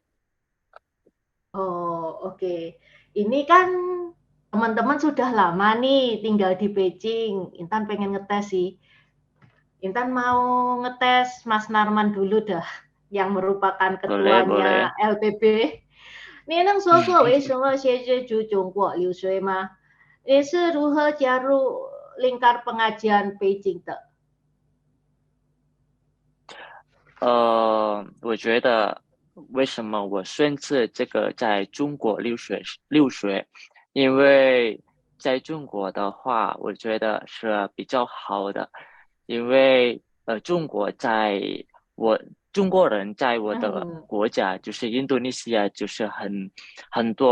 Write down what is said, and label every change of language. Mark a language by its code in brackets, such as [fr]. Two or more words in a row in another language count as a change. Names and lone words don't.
[id] Oh, oke. Ini kan teman-teman sudah lama nih tinggal di Beijing. Intan pengen ngetes sih. Intan mau ngetes Mas Narman dulu dah, yang merupakan Boleh, boleh. ketuanya LPB. [zh] 你能说说为什么现在去中国留学吗？你是如何加入 [id] lingkar pengajian Beijing [zh] 的？我觉得为什么我选择这个在中国留学，因为在中国的话，我觉得是比较好的，因为中国人在我的国家就是印度尼西亚就是很多